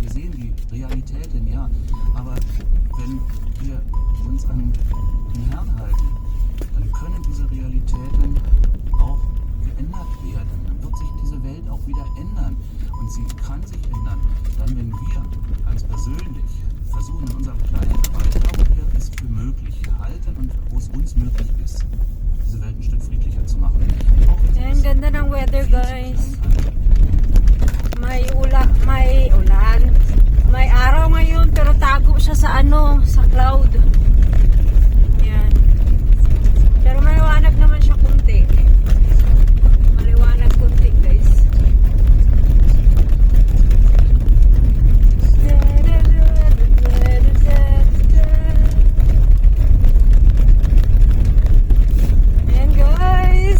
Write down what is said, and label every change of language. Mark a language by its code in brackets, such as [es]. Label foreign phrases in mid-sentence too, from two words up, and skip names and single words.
[de] Wir sehen die Realitäten, ja, aber wenn wir uns an den Herrn halten, dann können diese Realitäten auch geändert werden. Dann wird sich diese Welt auch wieder ändern. Und sie kann sich ändern, dann wenn wir ganz persönlich versuchen in unserem kleinen Bereich, wo wir es für möglich halten und wo es uns möglich ist, diese Welt ein Stück friedlicher zu machen. [tl] Ang ganda ng weather, guys. May ulan. May araw ngayon pero tago siya sa sa cloud. Yan. Pero maliwanag naman siya kunti. Maliwanag kunti, guys. Ayan, guys.